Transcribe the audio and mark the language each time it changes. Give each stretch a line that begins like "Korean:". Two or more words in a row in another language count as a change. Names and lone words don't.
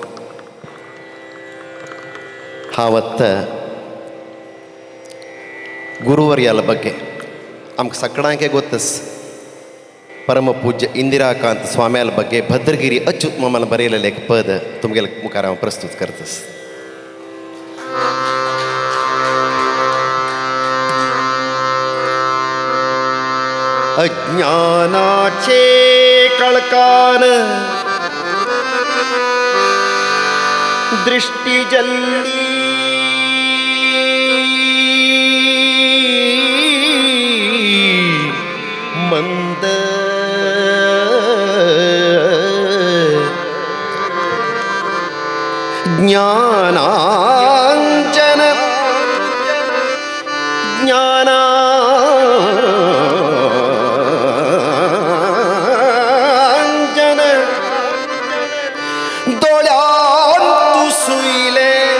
Konkani: हावत्त गुरुवर्याल ಬಗ್ಗೆ आमकां सगळ्यांक ಗೊತ್ತस परम पूज्य इंदिराकांत स्वाम्याल ಬಗ್ಗೆ भद्रगिरी अच्युत मामान बरयलेलें एक पद तुमगेले मुखार हांव प्रस्तुत करतस अज्ञानाचे कळकान दृष्टी जल्ली मंद ज्ञानांजन दोळ्यांतू सुईले